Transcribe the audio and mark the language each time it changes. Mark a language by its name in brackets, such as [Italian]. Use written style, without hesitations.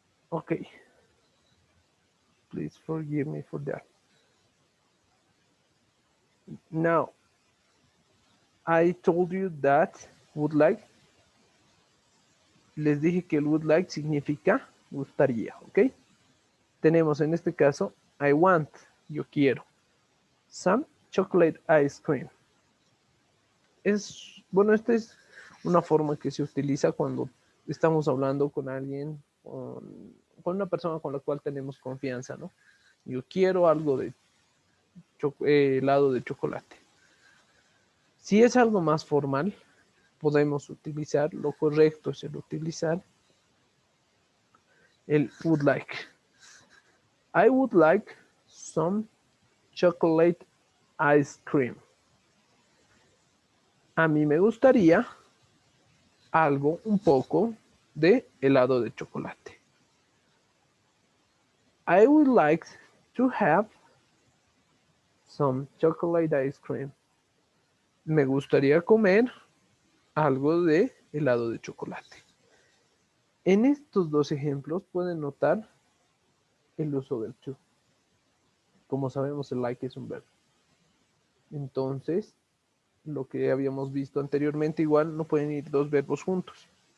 [English] Okay, please forgive me for that. Now, I told you that would like. [Spanish] Les dije que el would like significa gustaría, ¿ok? Tenemos en este caso, [English] I want, [Spanish] yo quiero. [English] Some chocolate ice cream. [Spanish] Bueno, esta es una forma que se utiliza cuando estamos hablando con alguien, con una persona con la cual tenemos confianza, ¿no? Yo quiero algo de helado de chocolate. Si es algo más formal, podemos utilizar, lo correcto es el utilizar el would like. [English] I would like some chocolate ice cream. [Spanish] A mí me gustaría algo, un poco de helado de chocolate. [English] I would like to have some chocolate ice cream. [Spanish] Me gustaría comer algo de helado de chocolate. En estos dos ejemplos pueden notar el uso del to. Como sabemos, el like es un verbo. Entonces, lo que habíamos visto anteriormente, igual no pueden ir dos verbos juntos.